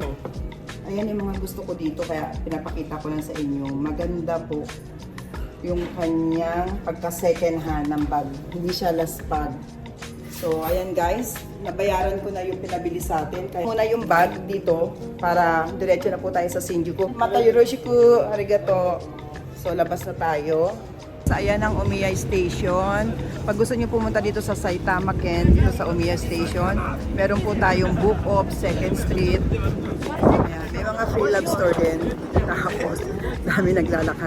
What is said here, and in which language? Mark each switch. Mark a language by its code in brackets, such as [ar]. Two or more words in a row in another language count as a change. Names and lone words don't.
[tl] Ayan yung mga gusto ko dito, kaya pinapakita ko lang sa inyo. Maganda po yung kanyang pagka [en] second hand [tl] ng bag. Hindi siya [en] last bag. [tl] So, ayan guys, nabayaran ko na yung pinabili sa atin. Kaya muna yung bag dito para diretso na po tayo sa Shinjuku. [ja] またよろしく、ありがとう. [tl] So, labas na tayo. So, ayan ang Omiya Station. Pag gusto nyo pumunta dito sa Saitama Ken, dito sa Omiya Station, meron po tayong Book of 2nd Street. Ayan, may mga [en] free love store [tl] din. Tapos, dami naglalakad.